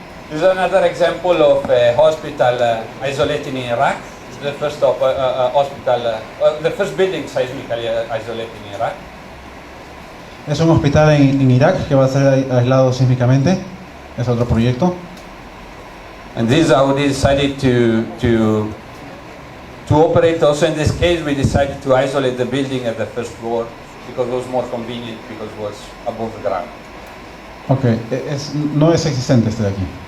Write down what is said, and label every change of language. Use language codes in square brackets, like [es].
[en] This is another example of a hospital isolating in Iraq. The first hospital, the first building seismically isolated in Iraq. [es] Es un hospital en Irak que va a ser aislado sísmicamente. Es otro proyecto. [en] And this is how we decided to operate. Also in this case, we decided to isolate the building at the first floor because it was more convenient because it was above the ground. [es] Ok, no es existente este de aquí.